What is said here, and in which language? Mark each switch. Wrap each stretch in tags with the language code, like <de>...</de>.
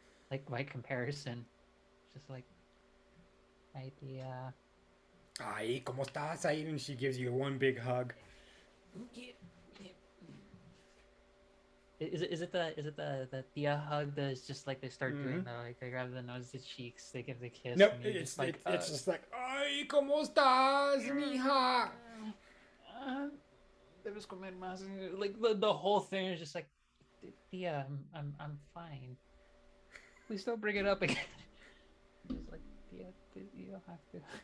<en>Like by comparison. Just like idea.</en> <es>Ay, ¿cómo estás? Ahí,</es> <en>and she gives you one big hug. Is it the Tia hug that is just like they start doing that, like they grab the nose, the cheeks, they give the kiss. Nope, and it's just like,</en> <es>ay, ¿cómo estás, mija? Debes comer más.</es> <en>Like the whole thing is just like, Tia, I'm fine. Please don't bring it up again. Just like, Tia, please, you don't have to.</en>